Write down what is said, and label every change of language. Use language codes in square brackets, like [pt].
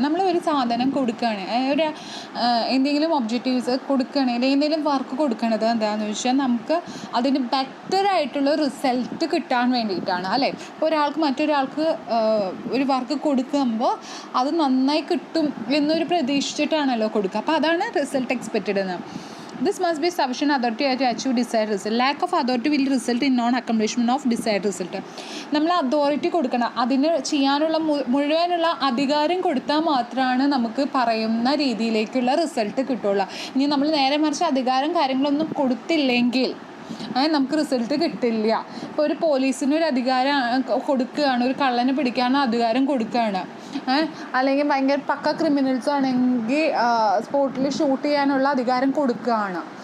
[ml] നമ്മൾ ഒരു സാധനം കൊടുക്കുകയാണ്, ഒരു എന്തെങ്കിലും ഒബ്ജക്റ്റീവ്സ് കൊടുക്കുകയാണെങ്കിൽ എന്തെങ്കിലും വർക്ക് കൊടുക്കണത് എന്താണെന്ന് വെച്ചാൽ നമുക്ക് അതിന് ബെറ്റർ ആയിട്ടുള്ള റിസൾട്ട് കിട്ടാൻ വേണ്ടിയിട്ടാണ് അല്ലേ. ഇപ്പോൾ ഒരാൾക്ക് മറ്റൊരാൾക്ക് ഒരു വർക്ക് കൊടുക്കുമ്പോൾ അത് നന്നായി കിട്ടും എന്നൊരു പ്രതീക്ഷിച്ചിട്ടാണല്ലോ കൊടുക്കുക. അപ്പോൾ അതാണ് റിസൾട്ട് എക്സ്പെക്റ്റഡ് എന്ന്. [en] This must be sufficient authority to achieve desired result. Lack of authority will result in non-accomplishment of desired result. [ml] നമ്മൾ അതോറിറ്റി കൊടുക്കണം, അതിന് ചെയ്യാനുള്ള മുഴുവനുള്ള അധികാരം കൊടുത്താൽ മാത്രമാണ് നമുക്ക് പറയുന്ന രീതിയിലേക്കുള്ള റിസൾട്ട് കിട്ടുള്ളൂ. ഇനി നമ്മൾ നേരെ മറിച്ച് അധികാരം കാര്യങ്ങളൊന്നും കൊടുത്തില്ലെങ്കിൽ നമുക്ക് റിസൾട്ട് കിട്ടില്ല. ഇപ്പോൾ ഒരു പോലീസിന് ഒരു അധികാരം കൊടുക്കുകയാണ്, ഒരു കള്ളനെ പിടിക്കാനുള്ള അധികാരം കൊടുക്കുകയാണ്, അല്ലെങ്കിൽ ഭയങ്കര പക്ക ക്രിമിനൽസ് ആണെങ്കിൽ സ്പോട്ടിൽ ഷൂട്ട് ചെയ്യാനുള്ള അധികാരം കൊടുക്കുകയാണ്.